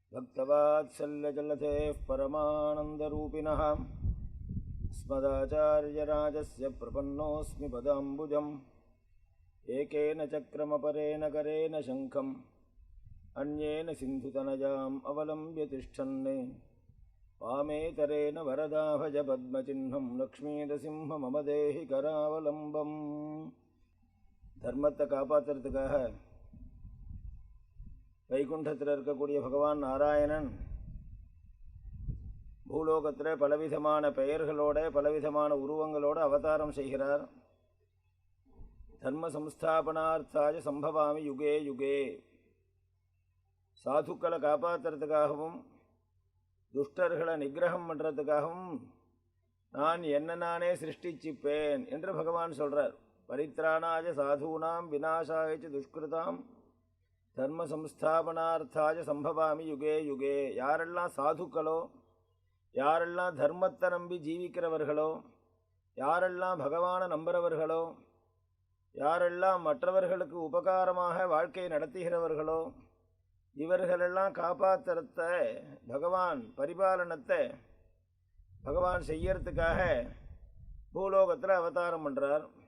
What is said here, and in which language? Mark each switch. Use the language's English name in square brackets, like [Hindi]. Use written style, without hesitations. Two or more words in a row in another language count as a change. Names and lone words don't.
[Sanskrit] भक्तवात्सल्यजलधेः परमानन्दरूपिणः अस्मदाचार्यराजस्य प्रपन्नोऽस्मि पदाम्बुजम् एकेन चक्रमपरेण करेण शङ्खम् अन्येन सिन्धुतनयाम् अवलम्ब्य तिष्ठन् वामेतरेण वरदाभज पद्मचिह्नं लक्ष्मीनरसिंह मम देहि करावलम्बम् [Tamil] தர்மத்தை காப்பாற்றுறதுக்காக வைகுண்டத்தில் இருக்கக்கூடிய பகவான் நாராயணன் பூலோகத்தில் பலவிதமான பெயர்களோட பலவிதமான உருவங்களோடு அவதாரம் செய்கிறார். [Sanskrit] धर्म संस्थापनार्थाय सम्भवामि युगे युगे, [Tamil] சாதுக்களை காப்பாற்றுறதுக்காகவும் துஷ்டர்களை நிகிரகம் பண்ணுறதுக்காகவும் நான் என்ன நானே சிருஷ்டிச்சிப்பேன் என்று பகவான் சொல்கிறார். [Sanskrit] परित्राणाय साधूनां विनाशाय दुष्कृताम् धर्म संस्थापनार्थाय सम्भवामि युगे युगे. [Tamil] யாரெல்லாம் சாதுக்களோ, யாரெல்லாம் தர்மத்தை நம்பி ஜீவிக்கிறவர்களோ, யாரெல்லாம் பகவானை நம்புகிறவர்களோ, யாரெல்லாம் மற்றவர்களுக்கு உபகாரமாக வாழ்க்கை நடத்துகிறவர்களோ, இவர்களெல்லாம் காப்பாற்றுறத பகவான் பரிபாலனத்தை பகவான் செய்யறதுக்காக பூலோகத்தில் அவதாரம் பண்ணுறார்.